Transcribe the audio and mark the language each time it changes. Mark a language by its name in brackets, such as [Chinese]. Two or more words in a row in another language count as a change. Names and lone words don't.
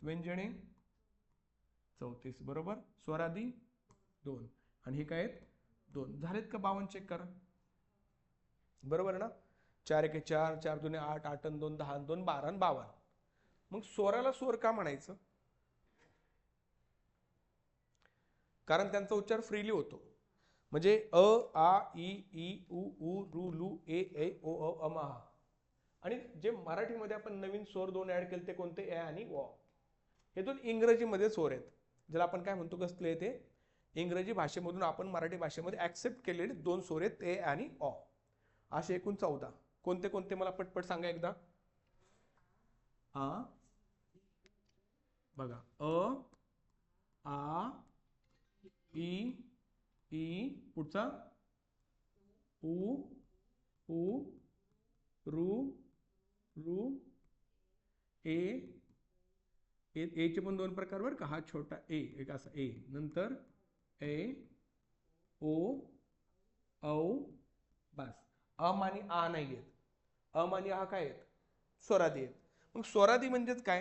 [Marathi] व्यंजने 34, बरोबर. स्वरादी 2 आणि हे काय आहेत? 2. झालेत का? 52 चेक करा, बरोबर ना. 4 1 4, 4 2 8, 8 2 10, 2 12 आणि 52. मग स्वराला स्वर का म्हणायचं? कारण त्यांचा उच्चार फ्रीली होतो. म्हणजे अ आ इ ई उ ऊ रू लू ए ऐ ओ अ अम आ. आणि जे मराठीमध्ये आपण नवीन स्वर 2 ऍड केले ते कोणते? ए आणि व. हे 2 इंग्रजीमध्ये स्वर आहेत, ज्याला आपण काय म्हणतो? कसले ते? इंग्रजी भाषेमधून आपण मराठी भाषेमध्ये ऍक्सेप्ट केलेले 2 स्वर आहेत, ए आणि अ. असे एकूण 14. कोणते कोणते मला पटपट सांगा एकदा. आ, बघा, अ आ ई ई, पुढचा उ ऊ रू रू ए. एचे पण 2 प्रकार बरं का. हा छोटा ए, एक असा ए, नंतर ए ओ औ, बस. अम आणि आ नाही आहेत. अम आणि आ काय आहेत? स्वरादी आहेत. मग स्वरादी म्हणजेच काय?